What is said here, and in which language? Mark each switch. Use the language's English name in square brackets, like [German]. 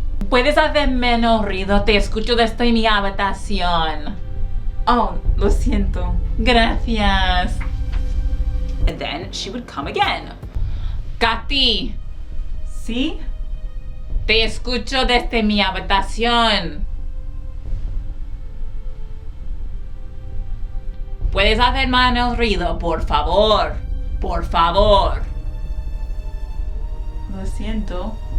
[Spanish] ¿Puedes hacer menos ruido? Te escucho desde mi habitación. Oh, lo siento. Gracias. [English] And then she would come again. Katy. [Spanish] ¿Sí? Te escucho desde mi habitación. ¿Puedes hacer menos ruido, por favor? Por favor. Lo siento.